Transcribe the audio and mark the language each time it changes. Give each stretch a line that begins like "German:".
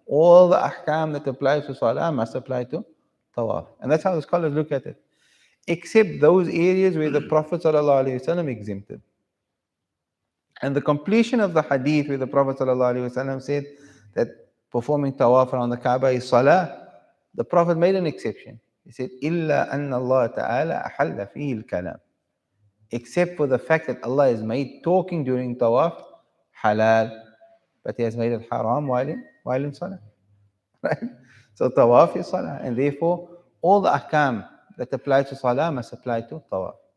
English: All the ahkam that applies to salah must apply to tawaf. And that's how the scholars look at it. Except those areas where the Prophet ﷺ exempted. And the completion of the hadith where the Prophet ﷺ said that performing tawaf around the Kaaba is salah, the Prophet made an exception. He said,
Arabic: إِلَّا أَنَّ اللَّهَ تَعَالَى أَحَلَّ فِيهِ الْكَلَامِ.
English: Except for the fact that Allah has made talking during tawaf halal, but He has made it haram while in salah. Right? So tawaf is salah, and therefore all the ahkam that apply to salah must apply to tawaf.